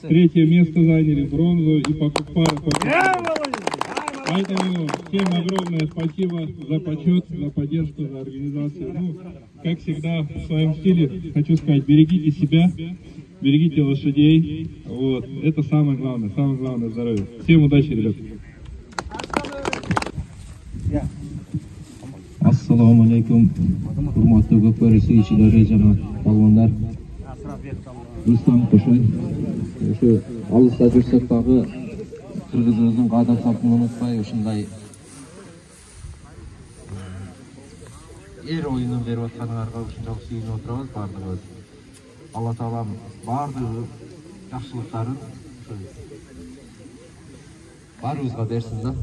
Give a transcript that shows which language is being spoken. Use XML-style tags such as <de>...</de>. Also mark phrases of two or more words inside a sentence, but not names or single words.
<ru>Третье место заняли, бронзу и по парку. Поэтому всем огромное спасибо за почет, за поддержку, за организацию. Как всегда, в своем стиле хочу сказать, берегите себя, берегите лошадей. Это самое главное здоровье. Всем удачи, ребят.</ru> <uz>Assalomu alaykum. Hurmatli Көкбөрі suyuchilari, janob palvonlar. Rustam Qo'shoy.</uz> <ky>Shu alısda жүрсек дагы кыргызыбыздын каадат салтын унутпай, ушундай эр оюнун берип атканыңарга ушунчалык сүйүнүп отурабыз баардыгыбыз. Алла Таалам баардыгы жакшылыктарын баарыбызга берсин да.</ky>